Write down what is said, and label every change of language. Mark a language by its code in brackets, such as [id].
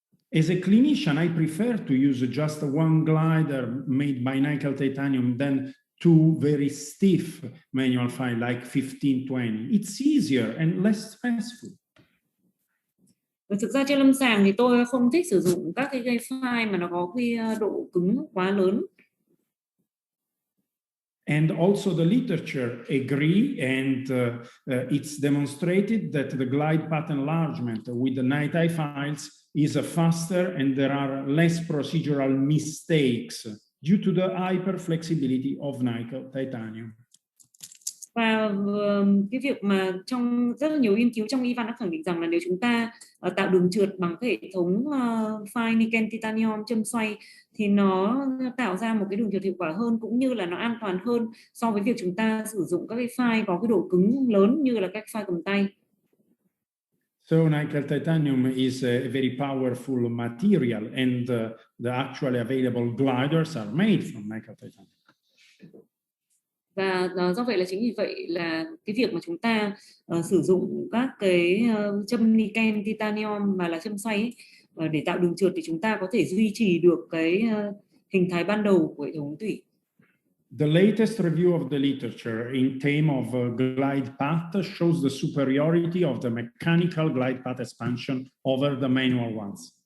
[en] As a clinician, I prefer to use just one glider made by nickel titanium than two very stiff manual files like 1520. It's easier and less stressful. [vi] Thực ra trên lâm sàng thì tôi không thích sử dụng các cái file mà nó có cái độ cứng quá lớn. [en] And also the literature agree, and it's demonstrated that the glide path enlargement with the NiTi files is faster and there are less procedural mistakes due to the hyper flexibility of nickel titanium. [vi] Và cái việc mà trong rất là nhiều nghiên cứu trong y văn đã khẳng định rằng là nếu chúng ta tạo đường trượt bằng cái hệ thống file nickel titanium châm xoay thì nó tạo ra một cái đường trượt hiệu quả hơn, cũng như là nó an toàn hơn so với việc chúng ta sử dụng các cái file có cái độ cứng lớn như là các file cầm tay. [en] So nickel titanium is a very powerful material, and the actually available gliders are made from nickel titanium. [vi] Và do vậy là chính vì vậy là cái việc mà chúng ta sử dụng các cái châm nickel titanium mà là châm xoay ấy, để tạo đường trượt thì chúng ta có thể duy trì được cái hình thái ban đầu của hệ thống tủy. [en] The latest review of the literature in theme of glide path shows the superiority of the mechanical glide path expansion over the manual ones.